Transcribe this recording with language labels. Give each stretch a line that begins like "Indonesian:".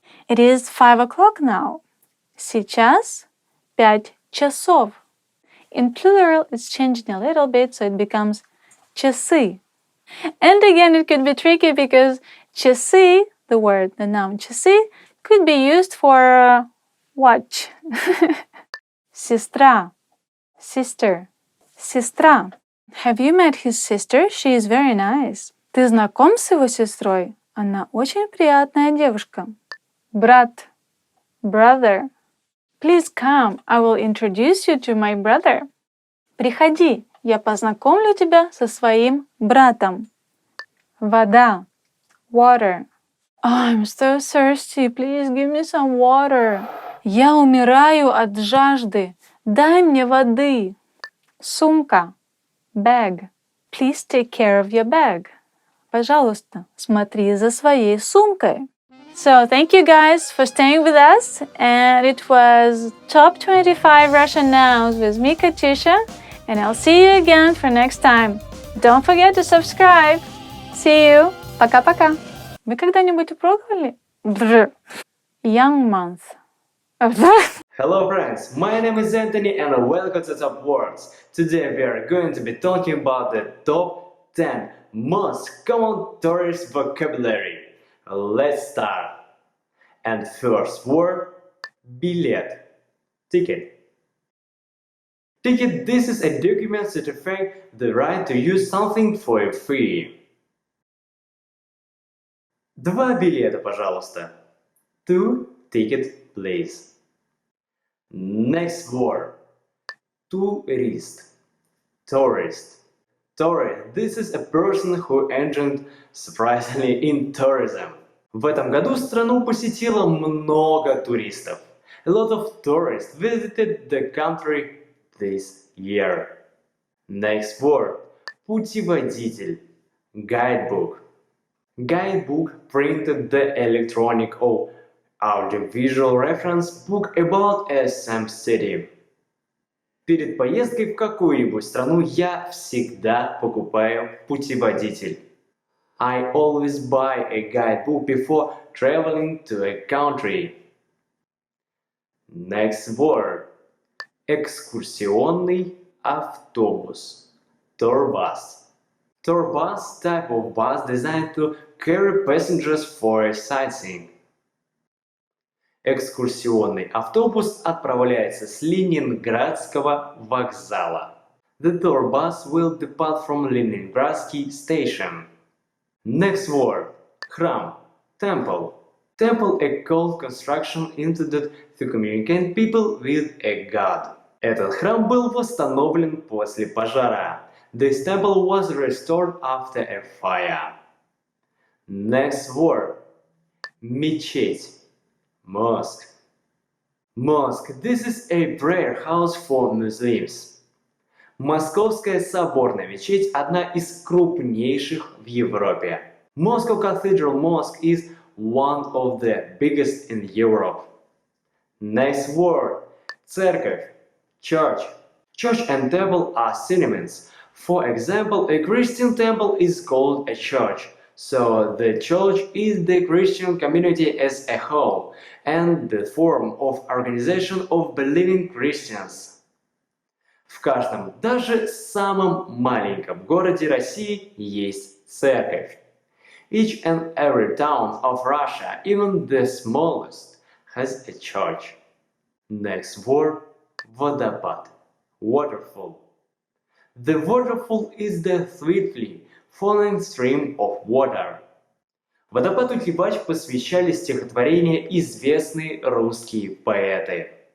English: It is 5 o'clock now.
Russian: Сейчас 5 часов.
English: In plural, it's changing a little bit, so it becomes часы. And again, it could be tricky because часы, the word, the noun часы, could be used for watch.
Russian: Сестра, sister, сестра.
English: Have you met his sister? She is very nice.
Russian: Ты знаком с его сестрой? Она очень приятная девушка.
English: Брат, brother. Please come, I will introduce you to my brother.
Russian: Приходи, я познакомлю тебя со своим братом. Вода, water.
English: I'm so thirsty, please give me some water.
Russian: Я умираю от жажды, дай мне воды. Сумка, bag.
English: Please take care of your bag.
Russian: Пожалуйста, смотри за своей сумкой.
English: So thank you guys for staying with us, and it was Top 25 Russian Nouns with me, Katusha, and I'll see you again for next time. Don't forget to subscribe. See you.
Russian: Пока-пока. Вы когда-нибудь пробовали?
English: Young month. Hello friends, my name is Anthony and welcome to Top Words. Today we are going to be talking about the top 10 most common tourist vocabulary. Let's start. And first word, билет, ticket. Ticket, this is a document certifying the right to use something for free.
Russian: 2 билета, пожалуйста.
English: 2 ticket, please. Next word, tourist, tourist. Tourist, this is a person who entered surprisingly in tourism.
Russian: В этом году страну посетило много туристов.
English: A lot of tourists visited the country this year. Next word, путеводитель, guidebook. Guidebook printed the electronic or audiovisual reference book about some city.
Russian: Перед поездкой в какую-нибудь страну я всегда покупаю путеводитель.
English: I always buy a guidebook before traveling to a country. Next word.
Russian: Экскурсионный автобус.
English: Tour bus. Tour bus type of bus designed to carry passengers for sightseeing.
Russian: Экскурсионный автобус отправляется с Ленинградского вокзала.
English: The tour bus will depart from Leningradsky station. Next word. Храм. Temple. Temple a cult construction intended to communicate people with a god.
Russian: Этот храм был восстановлен после пожара.
English: This temple was restored after a fire. Next word. Мечеть. Mosque. Mosque. This is a prayer house for Muslims.
Russian: Московская соборная мечеть – одна из крупнейших в Европе.
English: Moscow Cathedral Mosque is one of the biggest in Europe. Next word. Церковь. Church. Church and temple are synonyms. For example, a Christian temple is called a church. So the church is the Christian community as a whole and the form of organization of believing Christians.
Russian: В каждом, даже самом маленьком городе России есть церковь.
English: Each and every town of Russia, even the smallest, has a church. Next word. Водопад. Waterfall. The waterfall is the swiftly falling stream of water.
Russian: Водопаду Кибач посвящали стихотворения известные русские поэты.